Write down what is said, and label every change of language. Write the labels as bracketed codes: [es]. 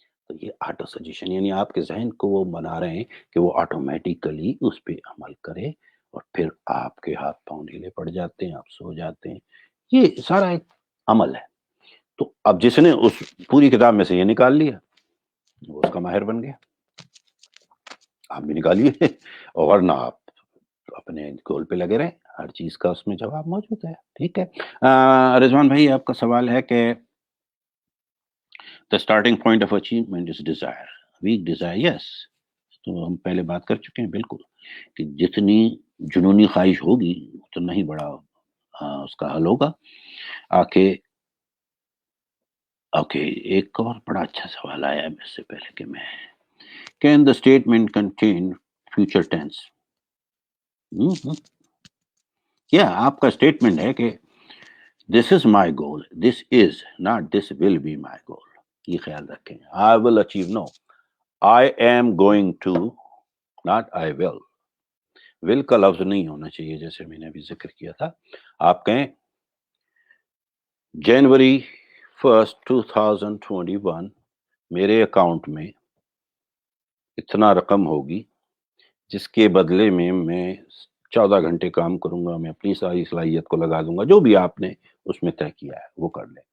[ur] تو یہ auto suggestion یعنی آپ کے ذہن کو وہ بنا رہے ہیں کہ وہ آٹومیٹیکلی اس پہ عمل کرے، اور پھر آپ کے ہاتھ پاؤں ڈھیلے پڑ جاتے ہیں، آپ سو جاتے ہیں. یہ سارا ایک عمل ہے. تو اب جس نے اس پوری کتاب میں سے یہ نکال لیا وہ اس کا ماہر بن گیا. آپ بھی نکالیے، اور نہ آپ اپنے گول پہ لگے رہیں، ہر چیز کا اس میں جواب موجود ہے. ٹھیک ہے. رضوان بھائی آپ کا سوال ہے کہ [en] the starting point of achievement is desire, weak desire. yes. [ur] تو ہم پہلے بات کر چکے ہیں بالکل کہ جتنی جنونی خواہش ہوگی اتنا ہی بڑا اس کا حل ہوگا. اوکے ایک اور بڑا اچھا سوال آیا ہے اس سے پہلے کہ میں [en] can the statement contain future tense. [ur] کیا آپ کا اسٹیٹمنٹ ہے کہ [en] this is my goal, this is not this will be my goal. [ur] یہ خیال رکھیں. [en] I will achieve, no, I am going to, not I will. [ur] will کا لفظ نہیں ہونا چاہیے جیسے میں نے ابھی ذکر کیا تھا. آپ کہیں January 1st 2021 میرے اکاؤنٹ میں اتنا رقم ہوگی جس کے بدلے میں 14 گھنٹے کام کروں گا، میں اپنی ساری صلاحیت کو لگا دوں گا، جو بھی آپ نے اس میں طے کیا ہے وہ کر لیں.